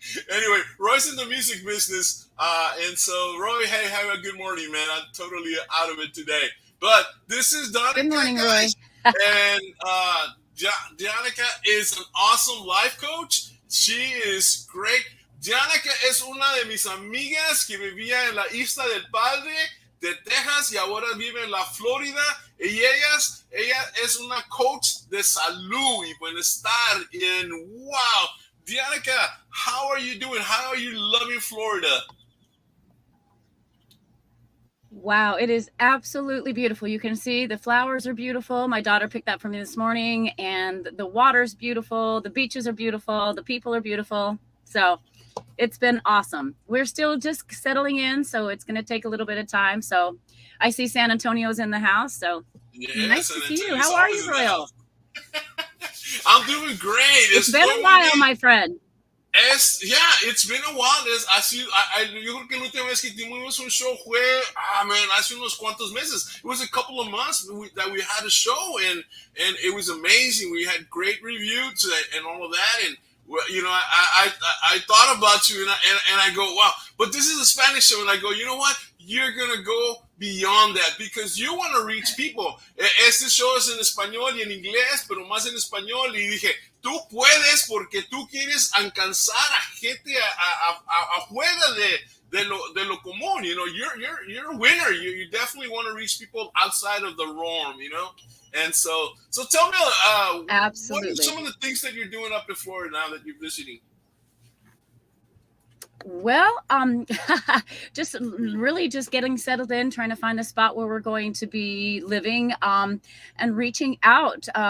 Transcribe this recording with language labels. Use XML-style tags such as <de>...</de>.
<en>Anyway, Roy's in the music business. And so, Roy, hey, have a good morning, man. I'm totally out of it today. But this is Danica. Good morning, guys. Roy. And Danica is an awesome life coach. She is great.</en> <es>Danica es una de mis amigas que vivía en la Isla del Padre de Texas y ahora vive en la Florida. Y ella es una coach de salud y bienestar.</es> <en>And wow, Danica, how are you doing? How are you loving Florida? Wow, it is absolutely beautiful. You can see the flowers are beautiful. My daughter picked that for me this morning, and the water's beautiful. The beaches are beautiful. The people are beautiful. So it's been awesome. We're still just settling in, so it's going to take a little bit of time. So I see San Antonio's in the house. So nice to see you. How are you, Royal? I'm doing great. It's been a while, my friend. It's been a while.</en> <es>Yo creo que la última vez que tuvimos un show fue, hace unos cuantos meses.</es> <en>It was a couple of months that we had a show, and it was amazing. We had great reviews and all of that, and you know, I thought about you, and I go, wow. But this is a Spanish show, and I go, you know what? You're gonna go beyond that because you want to reach people.</en> <es>Este show es en español y en inglés, pero más en español. Y dije, tú puedes porque tú quieres alcanzar a gente afuera de lo común.</es> <en>You know, you're a winner. You definitely want to reach people outside of the norm. You know, and so tell me, Absolutely. What are some of the things that you're doing up in Florida now that you're visiting? Well, just getting settled in, trying to find a spot where we're going to be living, and reaching out.</en>